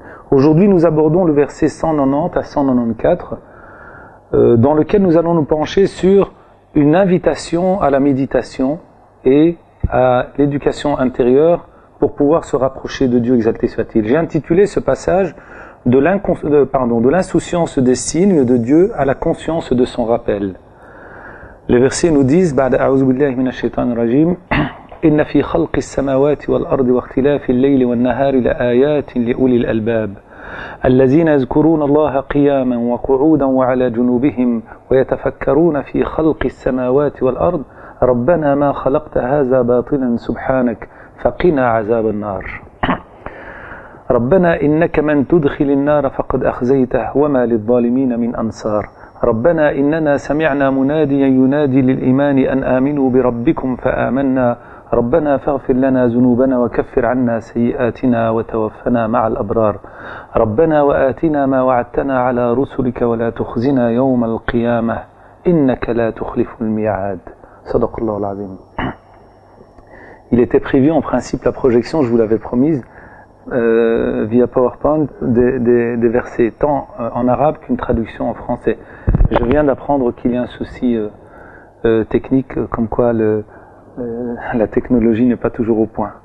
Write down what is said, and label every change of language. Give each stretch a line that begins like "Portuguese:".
French: Aujourd'hui, nous abordons le verset 190 à 194, dans lequel nous allons nous pencher sur une invitation à la méditation et à l'éducation intérieure pour pouvoir se rapprocher de Dieu, exalté soit-il. J'ai intitulé ce passage de l'insouciance des signes de Dieu à la conscience de son rappel. Les versets nous disent
Arabic: بعد أعوذ بالله من الشيطان الرجيم إن في خلق السماوات والأرض واختلاف الليل والنهار لآيات لأولي الألباب الذين يذكرون الله قياما وقعودا وعلى جنوبهم ويتفكرون في خلق السماوات والأرض ربنا ما خلقت هذا باطلا سبحانك فقنا عذاب النار ربنا إنك من تدخل النار فقد أخزيته وما للظالمين من أنصار ربنا إننا سمعنا مناديا ينادي للإيمان أن آمنوا بربكم فآمنا ربنا فاغفر لنا ذنوبنا وكفر عنا سيئاتنا وتوفنا مع الأبرار ربنا وآتنا ما وعدتنا على رسلك ولا تخزنا يوم القيامة إنك لا تخلف الميعاد صدق الله العظيم.
French: Il était prévu en principe la projection, je vous l'avais promise, via PowerPoint des versets tant en arabe qu'une traduction en français. Je viens d'apprendre qu'il y a un souci technique, comme quoi la technologie n'est pas toujours au point.